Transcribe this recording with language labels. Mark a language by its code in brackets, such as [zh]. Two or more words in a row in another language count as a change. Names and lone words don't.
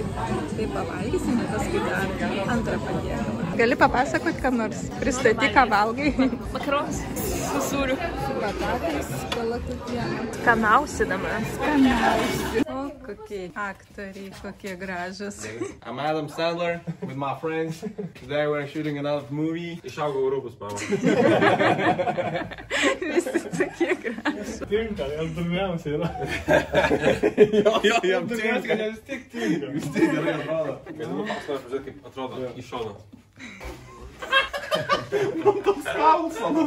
[lt] Tai pavalgysim, paskui dar antrą patiekalą. Gali papasakoti, ką nors? Pristatyk, ką valgai? Makaronus. Su sūriu. Su batatais, kalakutiena. Skanausidamas. Skanausi. O, kokie aktoriai, kokie gražus. [en] I'm Adam Sandler with my friends. Today we're shooting another movie. [lt] Išaugau rūbus, pama. Visi tokie gražus. Tinka, jam pirmiausia yra. Jo, jam tinka. Vis tiek tinka. Vis tiek gerai atrodo. Galiu pasaulio pažiūrėti, kaip atrodo iš šono. Toks kalsanas.